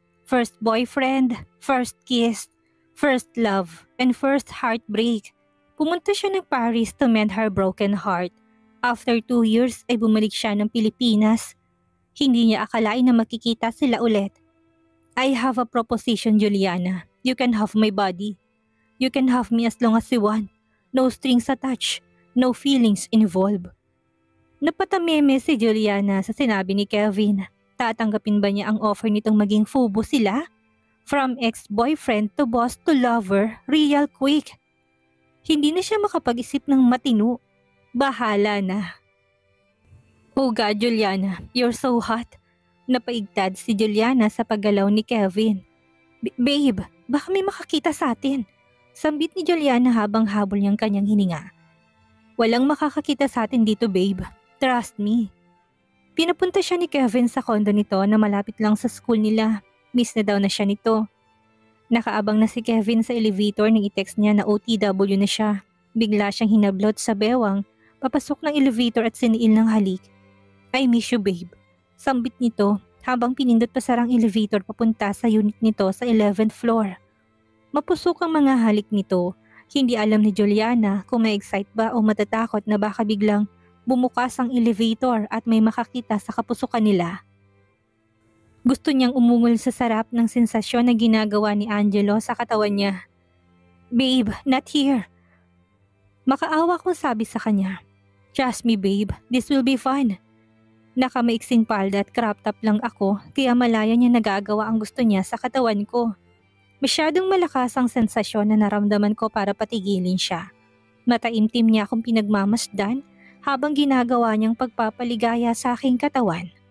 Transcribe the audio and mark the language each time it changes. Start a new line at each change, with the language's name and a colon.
English: First boyfriend, first kiss, first love, and first heartbreak.
Filipino: Pumunta siya ng Paris
English: to mend her broken heart. After 2 years
Filipino: ay bumalik siya ng Pilipinas. Hindi niya akalain na makikita sila ulit.
English: I have a proposition, Juliana. You can have my body. You can have me as long as you want. No strings attached. No feelings involved.
Filipino: Napatameme si Juliana sa sinabi ni Kevin. Tatanggapin ba niya ang offer nitong maging fubo sila?
English: From ex-boyfriend to boss to lover, real quick.
Filipino: Hindi na siya makapag-isip ng matino. Bahala na.
English: Oh God, Juliana, you're so hot.
Filipino: Napaigtad si Juliana sa paggalaw ni Kevin. Babe, baka may makakita sa atin. Sambit ni Juliana habang habol niyang kanyang hininga. Walang makakakita sa atin dito, babe.
English: Trust me.
Filipino: Pinapunta siya ni Kevin sa kondo nito na malapit lang sa school nila. Miss na daw na siya nito. Nakaabang na si Kevin sa elevator nang i-text niya na OTW na siya. Bigla siyang hinablot sa bewang, papasok ng elevator at siniil ng halik.
English: I miss you, babe.
Filipino: Sambit nito habang pinindot pa sarang elevator papunta sa unit nito sa 11th floor. Mapusok ang mga halik nito. Hindi alam ni Juliana kung ma-excite ba o matatakot na baka biglang bumukas ang elevator at may makakita sa kapusukan nila. Gusto niyang umungol sa sarap ng sensasyon na ginagawa ni Angelo sa katawan niya.
English: Babe, not here.
Filipino: Makaawa kong sabi sa kanya.
English: Trust me, babe, this will be fun.
Filipino: Nakamaiksing palda at crop top lang ako kaya malaya niya nagagawa ang gusto niya sa katawan ko. Masyadong malakas ang sensasyon na naramdaman ko para patigilin siya. Mataimtim niya akong pinagmamasdan habang ginagawa niyang pagpapaligaya sa aking katawan.